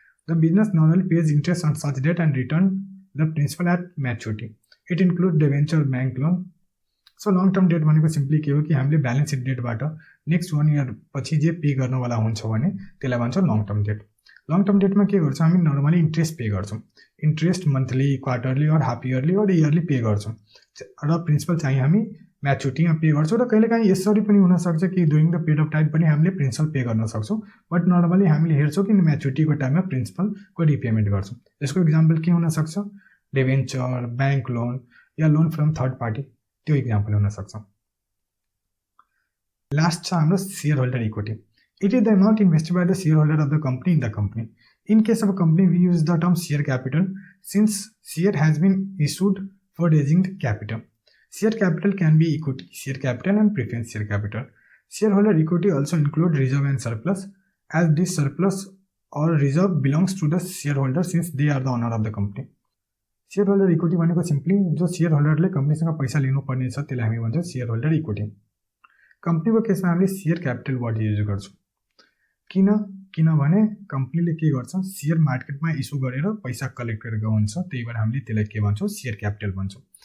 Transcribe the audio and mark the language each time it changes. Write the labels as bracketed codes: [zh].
[en] The business normally pays interest on such debt and return the principal at maturity. It include debenture, bank loan. [ne] So long term debt भनेको simply के हो कि हामीले balance seat डेटबाट next 1 year पछि जे pay गर्नवाला हुन्छ भने त्यसलाई भन्छौँ long term debt. Long term डेटमा के गर्छौँ, हामी नर्मली इन्ट्रेस्ट पे गर्छौँ। इन्ट्रेस्ट मन्थली, क्वार्टरली और हाफ इयरली और इयरली पे गर्छौँ र प्रिन्सिपल चाहिँ हामी म्याच्युरिटीमा पे गर्छौँ र कहिलेकाहीँ यसरी पनि हुनसक्छ कि during the period of time पनि हामीले प्रिन्सिपल पे गर्न सक्छौँ, बट नर्मली हामीले हेर्छौँ कि म्याच्युरिटीको टाइममा प्रिन्सिपलको रिपेमेन्ट गर्छौँ। यसको इक्जाम्पल के हुनसक्छ? Debenture, bank loan yeah loan from third party, त्यो इक्जाम्पल हुनसक्छ। लास्ट छ हाम्रो [en] Share holder equity. It is the amount invested by the share holder of the company in the company. In case of a company, we use the term share capital since share has been issued for raising the capital. Share capital can be equity share capital and preference share capital. Shareholder equity also include reserve and surplus, as this surplus or reserve belongs to the shareholder since they are the owner of the company. [ne] Shareholder equity भनेको simply जो शेयरहोल्डरले कम्पनीसँग पैसा लिनुपर्ने छ त्यसलाई हामी भन्छौँ shareholder equity. कम्पनीको केसमा हामीले शेयर क्यापिटल वर्ड युज गर्छौँ। किनभने कम्पनीले के गर्छ, शेयर मार्केटमा इस्यु गरेर पैसा कलेक्ट गरेको हुन्छ, त्यही भएर हामीले त्यसलाई के भन्छौँ, शेयर क्यापिटल भन्छौँ।